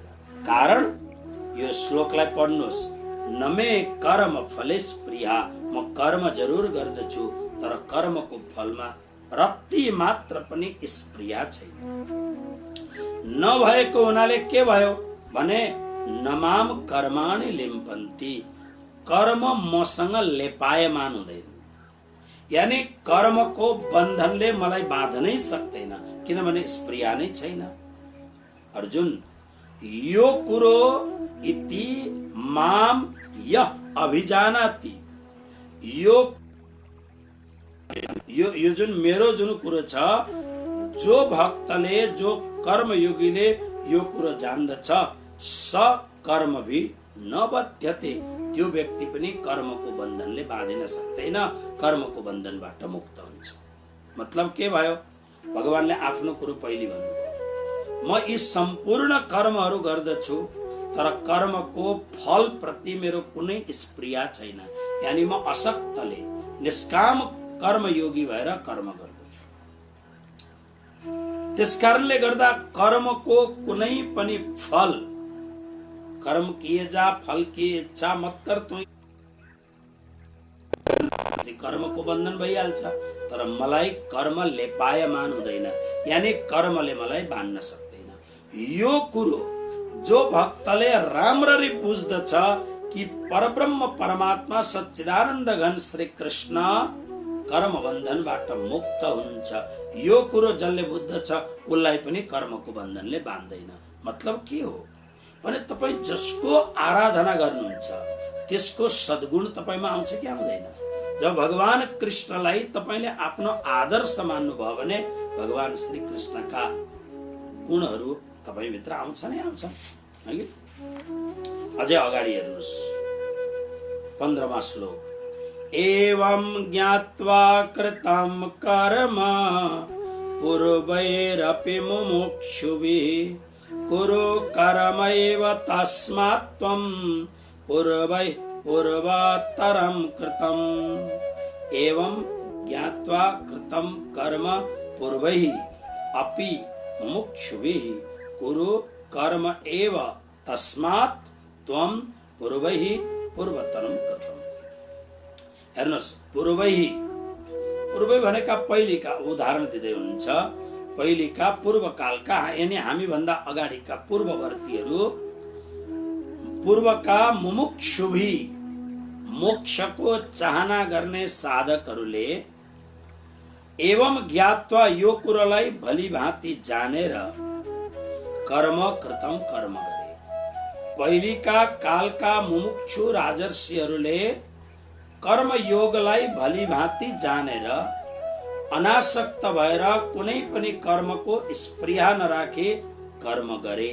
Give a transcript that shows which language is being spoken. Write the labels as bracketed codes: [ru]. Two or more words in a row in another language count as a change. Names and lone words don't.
[ne] कारण यो श्लोकलाई पढ्नुहोस्, [sa] नमे कर्म फलेस प्रिया, [ne] म कर्म जरुर गर्दछु तर कर्मको फलमा रत्ती मात्र पनि स्प्रिया छैन। नभएको हुनाले के भयो भने [sa] नमाम कर्माणि लिम्पन्ति, [ne] कर्म मसँग लेपायमान हुँदैन। यानी कर्मको बन्धनले मलाई बाँध्नै सक्दैन, किनभने स्प्रिया नै छैन। अर्जुन, यो कुरो [sa] इति माम यह अभिजानाति, [ne] यो जुन मेरो जुन कुरो छ, जो भक्तले, जो कर्मयोगीले यो कुरो जान्दछ, [sa] स कर्म भी नबध्यते, [ne] त्यो व्यक्ति पनि कर्मको बन्धनले बाँधिन सक्दैन, कर्मको बन्धनबाट मुक्त हुन्छ। मतलब के भयो? भगवानले आफ्नो कुरो पहिले भन्नुभयो, म यी सम्पूर्ण कर्महरू गर्दछु तर कर्मको फल प्रति मेरो कुनै स्प्रिया छैन। यानी म असक्तले निष्काम कर्मयोगी भएर कर्म गर्दछु। त्यसकारणले गर्दा कर्मको कुनै पनि फल, [hi] कर्म किए जा फल की इच्छा मत कर, [ne] तू कर्मको बन्धन भइहाल्छ। तर मलाई कर्म लेपायमान हुँदैन, यानी कर्मले मलाई बाँध्न सक्दैन। यो कुरो जो भक्तले राम्ररी बुझ्दछ कि परब्रह्म परमात्मा सच्चिदानन्द घन श्री कृष्ण कर्म बन्धनबाट मुक्त हुनुहुन्छ, यो कुरो जसले बुझ्दछ उसलाई पनि कर्मको बन्धनले बाँध्दैन। मतलब के हो भने तपाईं जसको आराधना गर्नुहुन्छ त्यसको सद्गुण तपाईमा आउँछ कि आउँदैन? जब भगवान कृष्णलाई तपाईले आफ्नो आदर्श मान्नुभयो भने भगवान श्री कृष्णका गुणहरू तपाईँ भित्र आउँछ नै आउँछ, है? अझै अगाडि हेर्नुहोस् 15वां श्लोक, [sa] एवं ज्ञात्वा कृतं कर्म पूर्वैरपि मुमुक्षुभिः कुरु कर्मैव तस्मात् त्वं पूर्वोत्तरं कृतम्। एवं ज्ञात्वा कृतं कर्म पूर्वैः अपि मुमुक्षुभिः कुरु कर्म एव तस्मात् त्वं पूर्वोत्तरं कृतम्। [ne] हेर्नुहोस्, पूर्वै भनेका पहिलेका उदाहरण दिँदै हुनुहुन्छ। पहिलेका पूर्वकालका, यानी हामी भन्दा अगाडिका पूर्ववर्तीहरू, पूर्वका मुमुक्षुभी मोक्षको चाहना गर्ने साधकहरूले [sa] एवं ज्ञात्वा [ne] यो कुरोलाई भली भाँति जानेर [sa] कर्म कृतम [ne] कर्म गरे। पहिलेका कालका मुमुक्षु राजर्षिहरूले कर्म योगलाई भली भाँति जानेर अनासक्त भएर कुनै पनि कर्मको स्पृहा नराखे कर्म गरे।